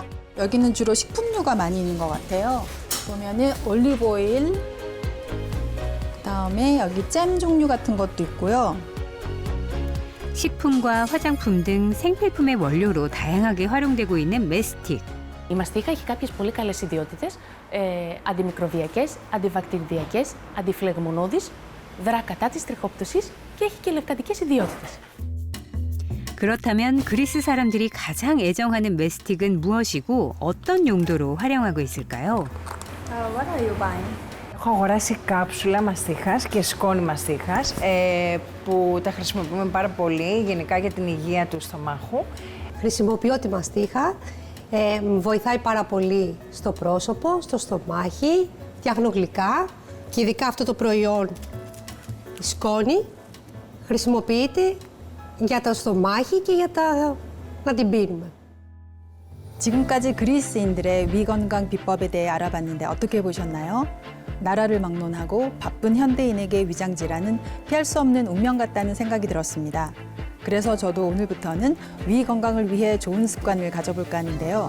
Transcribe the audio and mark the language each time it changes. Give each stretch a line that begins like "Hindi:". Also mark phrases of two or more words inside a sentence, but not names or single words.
Korean: 여기는 주로 식품류가 많이 있는 것 같아요. 보면은 올리브 오일, 그다음에 여기 잼 종류 같은 것도 있고요. 식품과 화장품 등 생필품의 원료로 다양하게 활용되고 있는 메스틱.
Greek: Η μαστίχα έχει κάποιες πολύ καλές ιδιότητες, αντιμικροβιακές, αντιβακτηριδιακές, αντιφλεγμονώδεις, δρά κατά της τριχόπτωσης και έχει και λευκαντικές ιδιότητες.
Korean: 그렇다면 그리스 사람들이 가장 애정하는 메스틱은 무엇이고 어떤 용도로 활용하고 있을까요?
English: What are you buying?
Greek: Έχω αγοράσει κάψουλα μαστίχας και σκόνη μαστίχας που τα χρησιμοποιούμε πάρα πολύ γενικά για την υγεία του στομάχου. Χρησιμοποιώ τη μαστίχα, βοηθάει πάρα πολύ στο πρόσωπο, στο στομάχι, φτιάχνω γλυκά και ειδικά αυτό το προϊόν, η σκόνη, χρησιμοποιείται για το στομάχι και για να την πίνουμε.
Korean: 지금까지 그리스인들의 위 건강 비법에 대해 알아봤는데 어떻게 보셨나요? 나라를 막론하고 바쁜 현대인에게 위장 질환은 피할 수 없는 운명 같다는 생각이 들었습니다. 그래서 저도 오늘부터는 위 건강을 위해 좋은 습관을 가져볼까 하는데요.